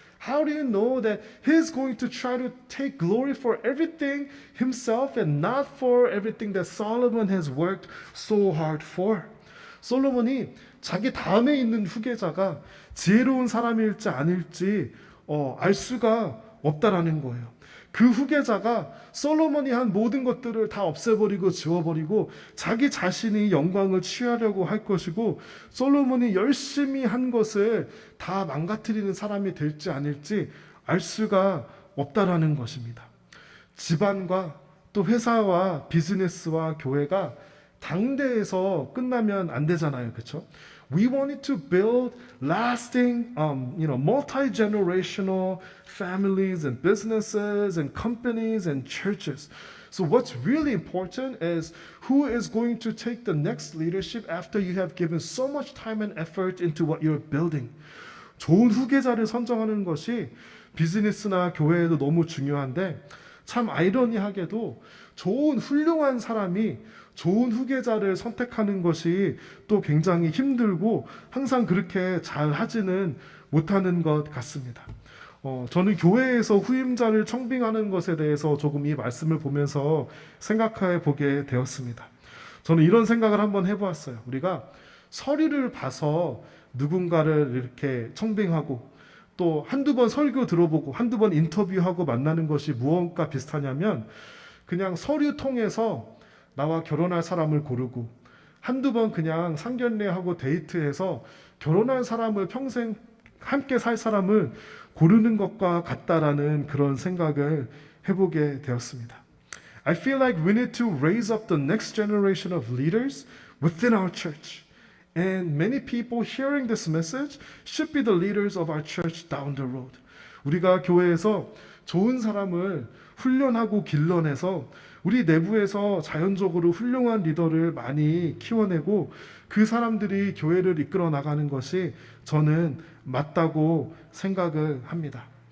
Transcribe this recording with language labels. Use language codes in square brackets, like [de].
[en] How do you know that he's going to try to take glory for everything himself and not for everything that Solomon has worked so hard for? [ko] 솔로몬이 자기 다음에 있는 후계자가 지혜로운 사람일지 아닐지 알 수가 없다라는 거예요. 그 후계자가 솔로몬이 한 모든 것들을 다 없애버리고 지워버리고 자기 자신이 영광을 취하려고 할 것이고 솔로몬이 열심히 한 것을 다 망가뜨리는 사람이 될지 아닐지 알 수가 없다라는 것입니다. 집안과 또 회사와 비즈니스와 교회가 당대에서 끝나면 안 되잖아요. 그렇죠? [en] We wanted to build lasting, multi-generational families and businesses and companies and churches. So what's really important is who is going to take the next leadership after you have given so much time and effort into what you're building. [ko] 좋은 후계자를 선정하는 것이 비즈니스나 교회에도 너무 중요한데 참 아이러니하게도 좋은 훌륭한 사람이 좋은 후계자를 선택하는 것이 또 굉장히 힘들고 항상 그렇게 잘 하지는 못하는 것 같습니다. 저는 교회에서 후임자를 청빙하는 것에 대해서 조금 이 말씀을 보면서 생각해 보게 되었습니다. 저는 이런 생각을 한번 해보았어요. 우리가 서류를 봐서 누군가를 이렇게 청빙하고 또 한두 번 설교 들어보고 한두 번 인터뷰하고 만나는 것이 무엇과 비슷하냐면 그냥 서류 통해서 나와 결혼할 사람을 고르고 한두 번 그냥 상견례하고 데이트해서 결혼할 사람을 평생 함께 살 사람을 고르는 것과 같다라는 그런 생각을 해보게 되었습니다. [en] I feel like we need to raise up the next generation of leaders within our church. And many people hearing this message should be the leaders of our church down the road. [ko] 우리가 교회에서 좋은 사람을 훈련하고 길러내서 우리 내부에서 자연적으로 훌륭한 리더를 많이 키워내고 그 사람들이 교회를 이끌어 나가는 것이 저는 맞다고 생각을 합니다.